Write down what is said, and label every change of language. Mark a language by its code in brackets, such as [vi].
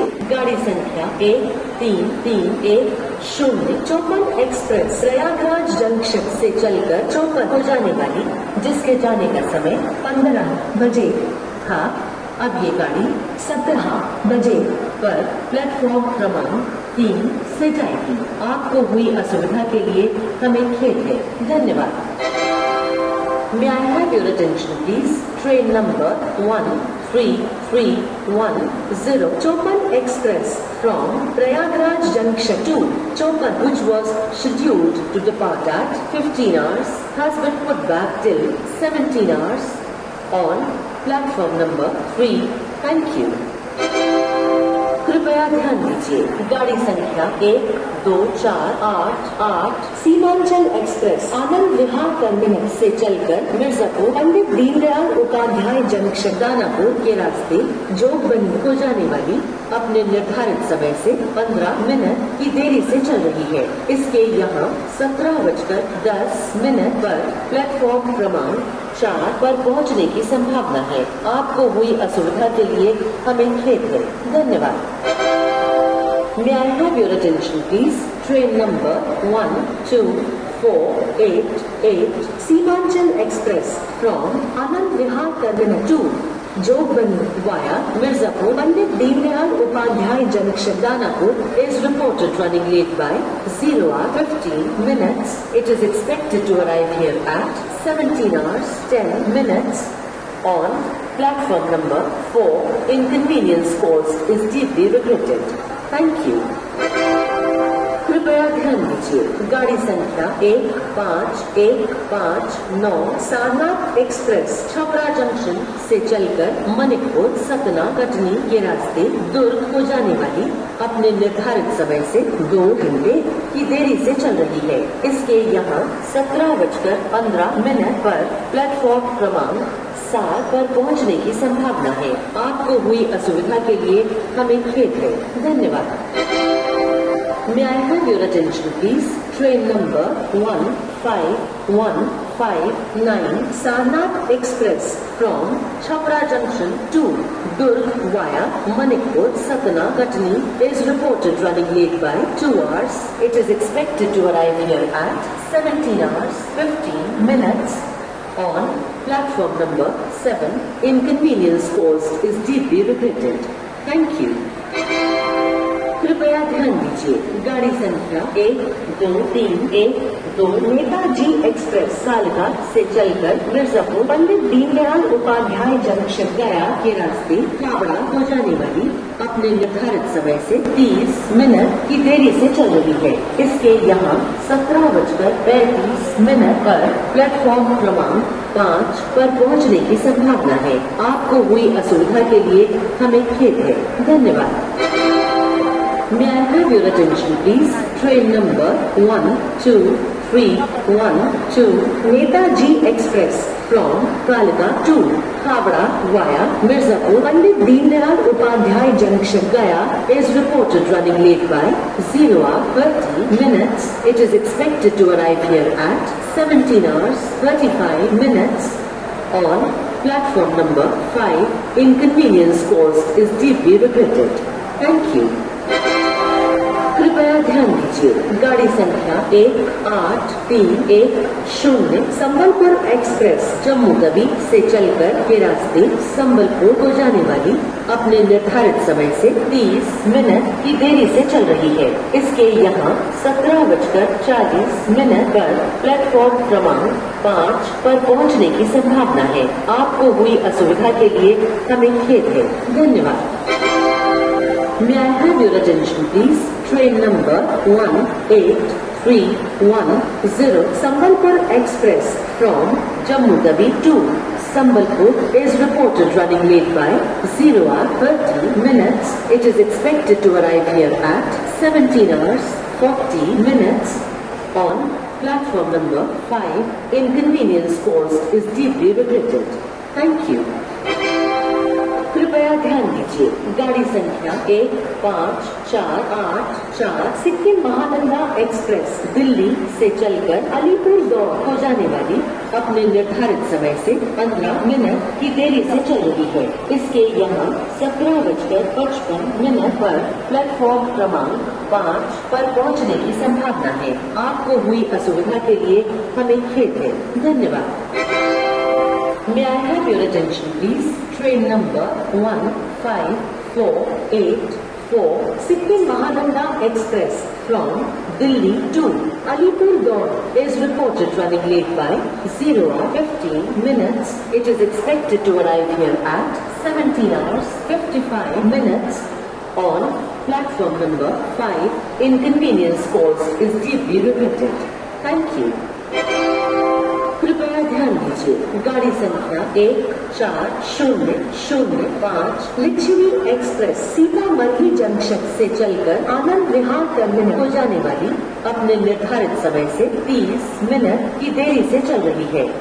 [hi] गाड़ी संख्या 1330 चौपन एक्सप्रेस प्रयागराज जंक्शन से चलकर चौपन को जाने वाली, जिसके जाने का समय 15 बजे था। अब ये गाड़ी 17 बजे पर प्लेटफॉर्म क्रमांक 3 से जाएगी। आपको हुई असुविधा के लिए हमें खेद है। धन्यवाद। [en] May I have your attention please? Train number 1331 Chopan Express from Prayagraj Junction to Chopan, which was scheduled to depart at 15 hours, has been put back till 17 hours on platform number 3. Thank you. [hi] कृपया ध्यान दीजिए, गाड़ी संख्या 1248 Seemanchal express Anand Vihar terminus से चलकर Mirzapur Pandit Deendayal Upadhyay junction Danapur के रास्ते जोगबनी को जाने वाली अपने निर्धारित समय से 15 मिनट की देरी से चल रही है। इसके यहाँ 17:10 पर प्लेटफॉर्म क्रमांक 4 पर पहुँचने की संभावना है। आपको हुई असुविधा के लिए हमें खेद है। धन्यवाद। [en] May I have your attention please? Train number 12488 Seemanchal Express from Anand Vihar Terminal to Jogbani via Mirzapur Pandit Dindayal Upadhyay Junction Danapur is reported running late by 0 hour 15 minutes. It is expected to arrive here at 17 hours 10 minutes on platform number 4. Inconvenience caused is deeply regretted. Thank you. [hi] कृपया ध्यान दीजिए, गाड़ी संख्या 15159 Sarnath express Chhapra junction से चलकर मनिकपुर सतना कटनी के रास्ते दुर्ग को जाने वाली अपने निर्धारित समय से 2 घंटे की देरी से चल रही है। इसके यहाँ 17:15 पर प्लेटफॉर्म क्रमांक 7 पर पहुँचने की संभावना है। आपको हुई असुविधा के लिए हमें खेद है। धन्यवाद। [en] May I have your attention please? Train number 15159 Sarnath Express from Chhapra Junction to Durg via Manikpur, Satna, Katni is reported running late by 2 hours. It is expected to arrive here at 17 hours 15 minutes on platform number 7. Inconvenience caused is deeply regretted. Thank you. [hi] कृपया ध्यान दीजिए, गाड़ी संख्या 12312 Netaji express कालका से चलकर Mirzapur Pandit Deendayal Upadhyay junction गया के रास्ते हावड़ा को जाने वाली अपने निर्धारित समय से 30 मिनट की देरी से चल रही है। इसके यहाँ 17:35 पर प्लेटफॉर्म क्रमांक 5 पर पहुँचने की संभावना है। आपको हुई असुविधा के लिए हमें खेद है। धन्यवाद। [en] May I have your attention please? Train number 124 6-3-1-2 Netaji Express from Kalika to Khavda via Mirzapur Pandit Deendayal Upadhyay Junction Gaya is reported running late by 0 hour 30 minutes. It is expected to arrive here at 17 hours 35 minutes on platform number 5. Inconvenience caused is deeply regretted. Thank you. [hi] कृपया ध्यान दीजिए, गाड़ी संख्या 1830 Sambalpur express Jammu Tawi से चलकर के रास्ते संबलपुर को जाने वाली अपने निर्धारित समय से 30 मिनट की देरी से चल रही है। इसके यहाँ 17:40 पर प्लेटफॉर्म क्रमांक 5 पर पहुँचने की संभावना है। आपको हुई असुविधा के लिए हमें खेद है। धन्यवाद। [en] May I have your attention please? Train number 18310 Sambalpur Express from Jammu Tawi to Sambalpur is reported running late by 0 hour 30 minutes. It is expected to arrive here at 17 hours 40 minutes on platform number 5. Inconvenience caused is deeply regretted. Thank you. [hi] कृपया ध्यान दीजिए, गाड़ी संख्या 15484 Sikkim Mahananda express Delhi से चलकर अलीपुर दौड़ को जाने वाली अपने निर्धारित समय से 15 मिनट की देरी से चल रही है। इसके यहाँ 17:55 पर प्लेटफॉर्म क्रमांक 5 पर पहुँचने की संभावना है। आपको हुई असुविधा के लिए हमें खेद है। धन्यवाद। [en] May I have your attention please? Train number 15484 Sikkim Mahananda Express from Delhi to Alipurduar is reported running late by 0 hour 15 minutes. It is expected to arrive here at 17 hours 55 minutes on platform number 5. Inconvenience caused is deeply regretted. Thank you. [hi] कृपया ध्यान दीजिए, गाड़ी संख्या 14005 Licchavi express Sitamarhi junction से चलकर Anand Vihar terminal को जाने वाली अपने निर्धारित समय से 30 मिनट की देरी से चल रही है।